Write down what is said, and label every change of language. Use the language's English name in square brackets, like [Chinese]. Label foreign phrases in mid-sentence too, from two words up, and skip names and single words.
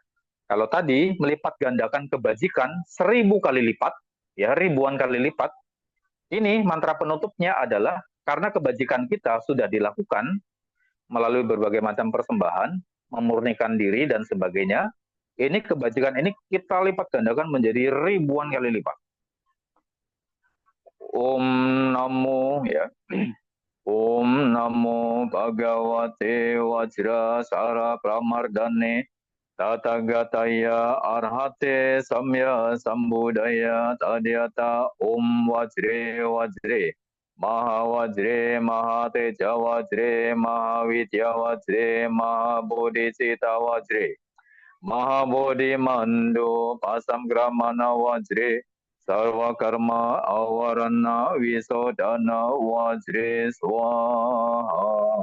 [Indonesian] Kalau tadi melipat gandakan kebajikan 1000 kali lipat, ya ribuan kali lipat. Ini mantra penutupnya adalah karena kebajikan kita sudah dilakukan melalui berbagai macam persembahan, memurnikan diri dan sebagainya. Ini kebajikan ini kita lipat gandakan menjadi ribuan kali lipat. [Sanskrit] ॐ नमो ya. ॐ नमो भगवते वज्रसार प्रमर्दने तथागताय अर्हते सम्यक् संबुद्धाय तद्यथा ॐ वज्रे वज्रे महावज्रे महातेज वज्रे महाविद्या वज्रे महाबोधिचित्त वज्रे महाबोधि मण्डो पसंक्रमण वज्रे सर्व कर्म आवरण विशोधन वज्रे स्वाहा.